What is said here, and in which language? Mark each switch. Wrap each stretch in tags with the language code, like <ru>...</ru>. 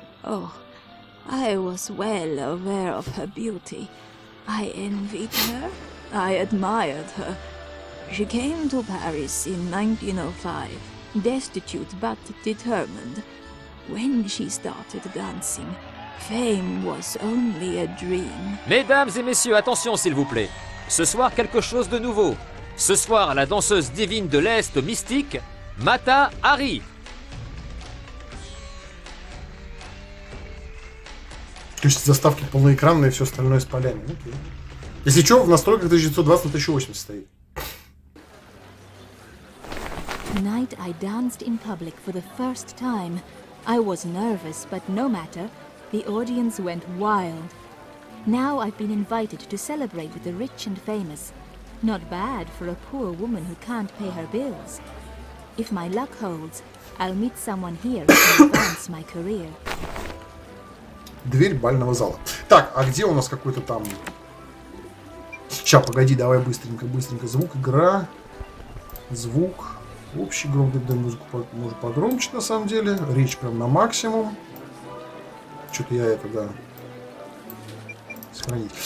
<en>Oh, I was well aware of her beauty. I envied her. I admired her. She came to Paris in 1905, destitute but determined. When she started dancing, fame was only a dream.</en> <fr>Mesdames et messieurs, attention s'il vous plaît. Ce soir, quelque chose de nouveau. Ce soir, la danseuse divine de l'Est mystique, Mata Haри.</fr> <ru>То есть заставки полноэкранные и все остальное с полями. Окей. Если что, в настройках 1920 на 1080 стоит.</ru> <en>Tonight I danced in public for the first time. I was nervous, but no matter. The audience went wild. Now I've been invited to celebrate with the rich and famous. Not bad for a poor woman who can't pay her bills. If my luck holds, I'll meet someone here who can advance my career.</en> <ru>Дверь бального зала. Так, а где у нас какой-то там... Сейчас, погоди, давай быстренько. Звук, игра. Звук. Общий громкость, да, музыку может погромче, на самом деле. Речь прям на максимум. Что-то я это, да. Сохранить.</ru>